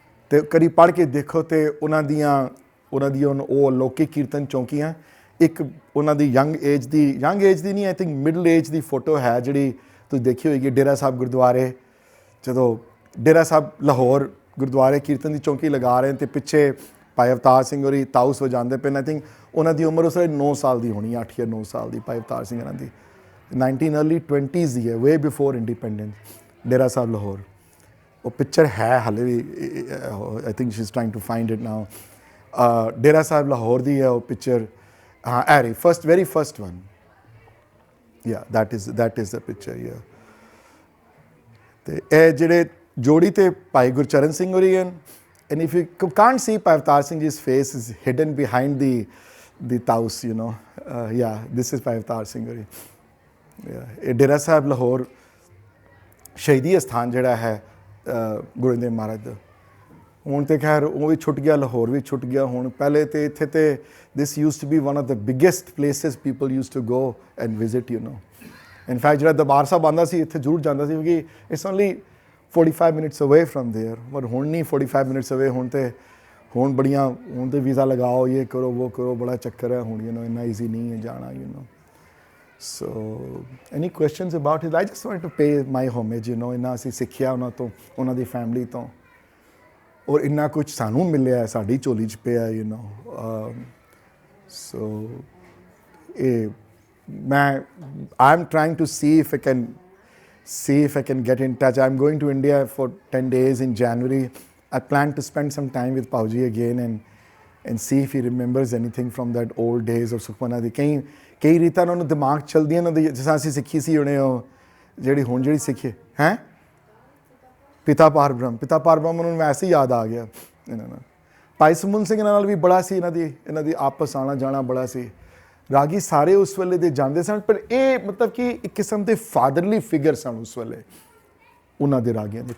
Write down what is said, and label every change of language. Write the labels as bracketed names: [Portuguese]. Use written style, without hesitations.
[Punjabi] ਤੇ ਕਦੀ ਪੜ੍ਹ ਕੇ ਦੇਖੋ ਤੇ ਉਹਨਾਂ ਦੀਆਂ ਉਹ ਅਲੌਕਿਕ ਕੀਰਤਨ ਚੌਂਕੀਆਂ, ਇੱਕ ਉਹਨਾਂ ਦੀ ਯੰਗ ਏਜ ਦੀ ਨਹੀਂ, I think middle age ਦੀ photo ਹੈ ਜਿਹੜੀ ਤੁਸੀਂ ਦੇਖੀ ਹੋਏਗੀ ਡੇਰਾ ਸਾਹਿਬ ਗੁਰਦੁਆਰੇ, ਜਦੋਂ ਡੇਰਾ ਸਾਹਿਬ ਲਾਹੌਰ ਗੁਰਦੁਆਰੇ ਕੀਰਤਨ ਦੀ ਚੌਂਕੀ ਲਗਾ ਰਹੇ ਤੇ ਪਿੱਛੇ ਭਾਈ ਅਵਤਾਰ ਸਿੰਘ ਹੋਰੀ ਤਾਊਸ ਵਜਾਉਂਦੇ ਪਏ। ਆਈ ਥਿੰਕ ਉਹਨਾਂ ਦੀ ਉਮਰ ਉਸ ਵੇਲੇ 9 ਸਾਲ ਦੀ ਹੋਣੀ, 8 ਜਾਂ 9 ਸਾਲ ਦੀ ਭਾਈ ਅਵਤਾਰ ਸਿੰਘ ਉਹਨਾਂ ਦੀ, 19 early 20s ਦੀ ਹੈ, [English] way before independence, [Punjabi] ਡੇਰਾ ਸਾਹਿਬ ਲਾਹੌਰ। ਉਹ ਪਿਕਚਰ ਹੈ ਹਾਲੇ ਵੀ, [English] I think she is trying to find it now. [Punjabi] ਡੇਰਾ ਸਾਹਿਬ ਲਾਹੌਰ ਦੀ ਹੈ ਉਹ ਪਿਕਚਰ, [English] ਹਾਂ ਐਰੀ very first one, yeah that is the picture. [Punjabi] ਯਾ ਤੇ ਇਹ ਜਿਹੜੇ ਜੋੜੀ ਤੇ ਭਾਈ ਗੁਰਚਰਨ ਸਿੰਘ ਹੋਰੀ ਹਨ, [English] and if you can't see Bhai Jawala Singh's face is hidden behind the taus, you know. Yeah, this is Bhai Jawala Singh hory. [Punjabi] Yeah, ਇਹ ਡੇਰਾ ਸਾਹਿਬ ਲਾਹੌਰ ਸ਼ਹੀਦੀ ਅਸਥਾਨ ਜਿਹੜਾ ਹੈ ਗੁਰੂ ਗੋਬਿੰਦ ਮਹਾਰਾਜ ਦਾ, ਹੁਣ ਤੇ ਖੈਰ ਉਹ ਵੀ ਛੁੱਟ ਗਿਆ, ਲਾਹੌਰ ਵੀ ਛੁੱਟ ਗਿਆ ਹੁਣ। ਪਹਿਲੇ ਤੇ ਇੱਥੇ ਤੇ [English] this used to be one of the biggest places people used to go and visit, you know. [Punjabi] In fact ਜਿਹੜਾ ਦਰਬਾਰ ਸਾਹਿਬ ਆਉਂਦਾ ਸੀ ਇੱਥੇ ਜ਼ਰੂਰ ਜਾਂਦਾ ਸੀ, ਕਿਉਂਕਿ [English] it's only 45 minutes away from there, but [Punjabi] ਹੁਣ ਨਹੀਂ [English] 45 minutes away, [Punjabi] ਹੁਣ ਬੜੀਆਂ, ਹੁਣ ਤੇ ਵੀਜ਼ਾ ਲਗਾਓ, ਇਹ ਕਰੋ ਉਹ ਕਰੋ, ਬੜਾ ਚੱਕਰ ਹੈ ਹੁਣ, you know, ਇੰਨਾ ਈਜ਼ੀ ਨਹੀਂ ਹੈ ਜਾਣਾ, you know. [English] So any questions about it? I just wanted to pay my homage, you know. [Punjabi] ਇੰਨਾ ਅਸੀਂ ਸਿੱਖਿਆ ਉਹਨਾਂ ਤੋਂ, ਉਹਨਾਂ ਦੀ ਫੈਮਿਲੀ ਤੋਂ, ਔਰ ਇੰਨਾ ਕੁਝ ਸਾਨੂੰ ਮਿਲਿਆ, ਸਾਡੀ ਝੋਲੀ 'ਚ ਪਿਆ, you know. [English] So [Punjabi] ਇਹ ਮੈਂ [English] I'm trying to see if I can get in touch. I'm going to India for 10 days in January. I plan to spend some time with Pauji again and see if he remembers anything from that old days of Sukhmana di. [Punjabi] ਕਈ ਰੀਤਾਂ ਉਹਨਾਂ ਨੂੰ ਦਿਮਾਗ ਚਲਦੀਆਂ ਉਹਨਾਂ ਦੀ, ਜਿਸ ਤਰ੍ਹਾਂ ਅਸੀਂ ਸਿੱਖੀ ਸੀ ਉਹਨੇ, ਉਹ ਜਿਹੜੀ ਹੁਣ ਜਿਹੜੀ ਸਿੱਖੀ ਹੈ ਪਿਤਾ ਪਾਰ ਬ੍ਰਹਮ ਉਹਨਾਂ ਨੂੰ ਵੈਸੇ ਹੀ ਯਾਦ ਆ ਗਿਆ ਇਹਨਾਂ ਨਾਲ। ਭਾਈ ਸਮੁੰਦ ਸਿੰਘ ਨਾਲ ਵੀ ਬੜਾ ਸੀ ਇਹਨਾਂ ਦੀ ਆਪਸ ਆਉਣਾ ਜਾਣਾ ਬੜਾ ਸੀ। ਰਾਗੀ ਸਾਰੇ ਉਸ ਵੇਲੇ ਦੇ ਜਾਂਦੇ ਸਨ, ਪਰ ਇਹ ਮਤਲਬ ਕਿ ਇੱਕ ਕਿਸਮ ਦੇ ਫਾਦਰਲੀ ਫਿਗਰ ਸਨ ਉਸ ਵੇਲੇ ਉਹਨਾਂ ਦੇ ਰਾਗੀਆਂ ਦੇ।